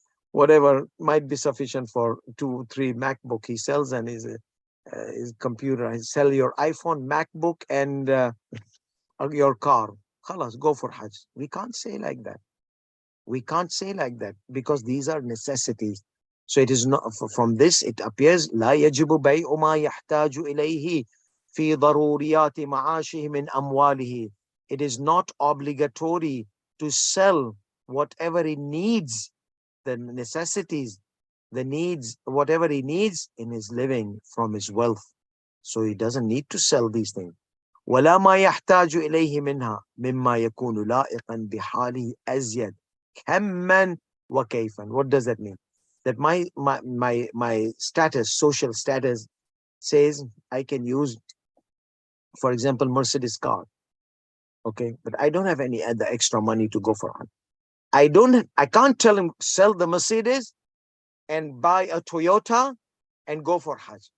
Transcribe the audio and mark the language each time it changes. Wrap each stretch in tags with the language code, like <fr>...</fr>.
<en>Whatever might be sufficient for 2-3 MacBook he sells, and his computer. I sell your iPhone, MacBook, and your car. Khalas, go for Hajj. We can't say like that. We can't say like that, because these are necessities. So it is not, from this it appears</en> <ar>لا يجب بيع ما يحتاج إليه في ضروريات معاشه من أمواله.</ar> <en>It is not obligatory to sell whatever he needs, the necessities, the needs, whatever he needs in his living from his wealth. So he doesn't need to sell these things.</en> <ar>ولا ما يحتاج إليه منها مما يكون لائقا بحاله أزيد كما وكيفا.</ar> <en>What does that mean? That my status, social status, says I can use, for example, Mercedes car. Okay, but I don't have any other extra money to go for. I can't tell him sell the Mercedes and buy a Toyota and go for Hajj.</en>